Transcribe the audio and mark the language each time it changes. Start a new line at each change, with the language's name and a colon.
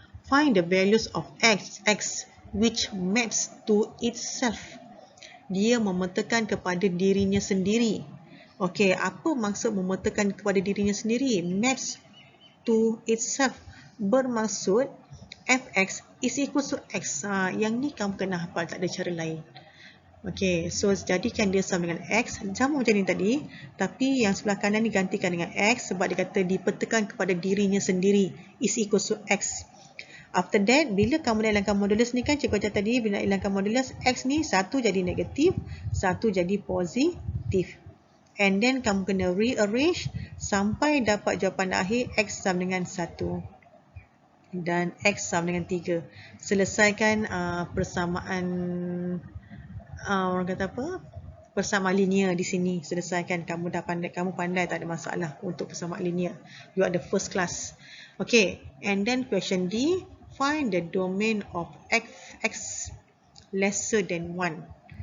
English: Find the values of x which maps to itself.
Malay: Dia memetakan kepada dirinya sendiri. Okey, apa maksud memetakan kepada dirinya sendiri?
English: Maps to itself
Malay: bermaksud
English: fx is equal to x.
Malay: Yang ni kamu kena hafal, tak ada cara lain. Okey, so jadikan dia sama dengan x. Sama macam ni tadi, tapi yang sebelah kanan ni gantikan dengan x sebab dia kata dipetakan kepada dirinya sendiri
English: is equal to x. After that,
Malay: bila kamu nak hilangkan modulus ni kan, cikgu ajar tadi, bila nak hilangkan modulus, x ni satu jadi negatif, satu jadi positif.
English: And then
Malay: kamu kena rearrange sampai dapat jawapan akhir x sama dengan 1 dan x sama dengan 3. Selesaikan persamaan, orang kata apa? Persamaan linear di sini. Selesaikan, kamu dah pandai, kamu pandai, tak ada masalah untuk persamaan linear.
English: You are the first class. Okay, and then question D. Find the domain of fx lesser than 1.